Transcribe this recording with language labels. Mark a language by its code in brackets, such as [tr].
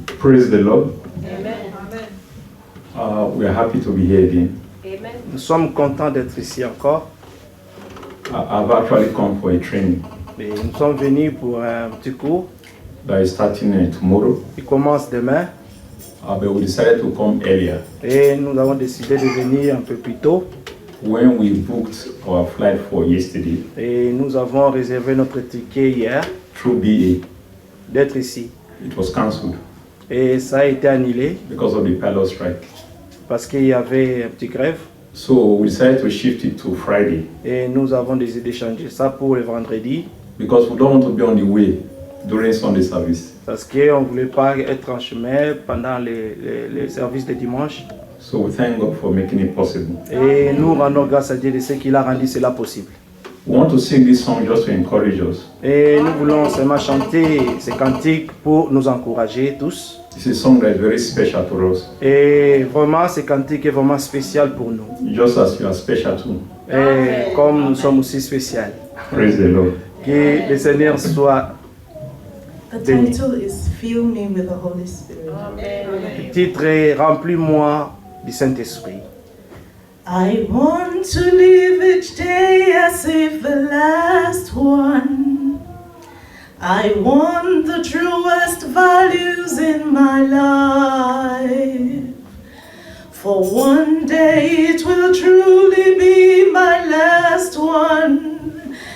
[en] praise the Lord. Amen. We are happy to be here again. Amen. [fr] nous sommes contents d'être ici encore. [en] I've actually come for a training [fr] Et nous sommes venus pour un petit cours [en] that is starting tomorrow, [fr] qui commence demain. [en] but we decided to come earlier. [fr] Et nous avons décidé de venir un peu plus tôt. [en] When we booked our flight for yesterday [fr] Et nous avons réservé notre ticket hier [en] through BA, [fr] d'être ici. [en] it was cancelled [fr] Et ça a été annulé [en] because of the pilot strike. [fr] parce qu'il y avait un petit grève. [en] So we decided to shift it to Friday [fr] Et nous avons décidé de changer ça pour le vendredi [en] because we don't want to be on the way during Sunday service. [fr] parce qu'on ne voulait pas être en chemin pendant les services de dimanche. [en] So we thank God for making it possible. [fr] Et nous rendons grâce à Dieu de ce qu'il a rendu cela possible. [en] We want to sing this song just to encourage us. [fr] Et nous voulons seulement chanter ces cantiques pour nous encourager tous. [en] It's a song that is very special to us, [fr] Et vraiment, ce cantique est vraiment spécial pour nous. [en] just as you are special too. [fr] Et comme nous sommes aussi spéciaux. [en] Praise the Lord. [fr] Que le Seigneur soit. [en] The title is Fill Me with the Holy Spirit. [fr] Le titre est Remplis-moi du Saint-Esprit. [en] I want to live each day as if the last one. I want the truest values in my life. For one day it will truly be my last one.